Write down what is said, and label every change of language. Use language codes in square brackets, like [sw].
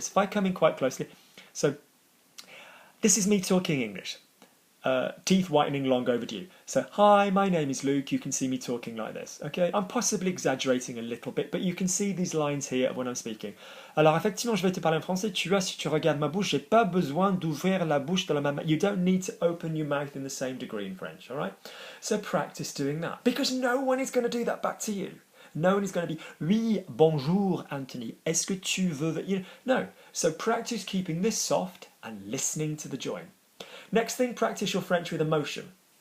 [en] So if I come in quite closely, so this is me talking English. Teeth whitening long overdue. So, hi, my name is Luke. You can see me talking like this. Okay, I'm possibly exaggerating a little bit, but you can see these lines here when I'm speaking. [fr] Alors, effectivement, je vais te parler en français. Tu vois, si tu regardes ma bouche, j'ai pas besoin d'ouvrir la bouche de la même. [en] You don't need to open your mouth in the same degree in French, all right? So practice doing that, because no one is going to do that back to you. No one is going to be, [fr] oui, bonjour, Anthony. Est-ce que tu veux? [en] You know, no. So practice keeping this soft and listening to the join. Next thing, practice your French with emotion.